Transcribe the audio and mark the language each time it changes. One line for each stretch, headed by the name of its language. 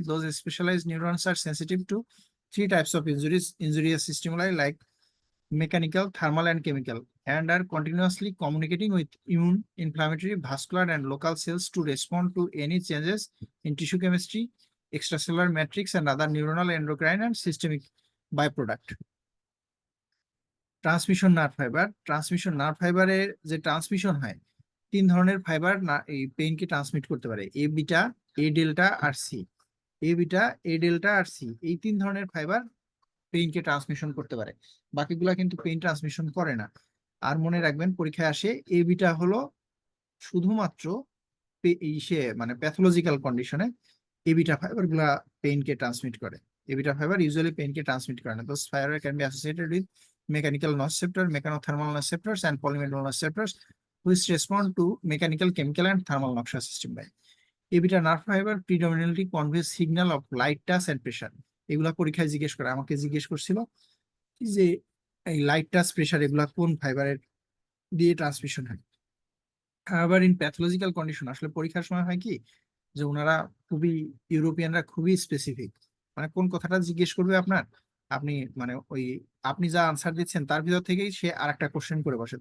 English: Those specialized neurons are sensitive to three types of injurious stimuli like mechanical, thermal, and chemical, and are continuously communicating with immune, inflammatory, vascular, and local cells to respond to any changes in tissue chemistry, extracellular matrix, and other neuronal, endocrine, and systemic byproduct.
Bangla: Transmission nerve fibre, transmission nerve ফাইবারের যে transmission হয়, তিন ধরনের fibre এই পেইনকে transmit করতে পারে: এ beta, এ delta, আর C. এ beta, এ delta, আর C, এই তিন ধরনের ফাইবার পেইনকে ট্রান্সমিশন করতে পারে। বাকিগুলা কিন্তু পেইন ট্রান্সমিশন করে না। আর মনে রাখবেন পরীক্ষায় আসে, এ বিটা হলো শুধুমাত্র সে মানে প্যাথোলজিক্যাল কন্ডিশনে এ বিটা ফাইবার গুলা পেইনকে ট্রান্সমিট করে। এ বিটা ফাইবার ইউজুয়ালি পেইনকে ট্রান্সমিট করে না।
English: Those fiber can be associated with mechanical nociceptor, mechanothermal nociceptors, and polymeric nociceptors, which respond to mechanical, chemical, and thermal noxious stimuli. A beta nerve fiber predominantly conveys signal of light touch and pressure.
Bangla: এগুলা পরীক্ষায় জিজ্ঞেস করে, আমাকে জিজ্ঞেস করছিল যে এই light touch, pressure, এগুলা কোন ফাইবারের দিয়ে ট্রান্সমিশন হয়। আবার ইন প্যাথোলজিক্যাল কন্ডিশন আসলে পরীক্ষার সময় হয় কি, যে ওনারা খুবই, ইউরোপিয়ানরা খুবই স্পেসিফিক, মানে কোন কথাটা জিজ্ঞেস করবে আপনার, আপনি মানে ওই আপনি যা আনসার দিচ্ছেন তার ভিতর থেকেই সে আর একটা কোশ্চেন করে বসে।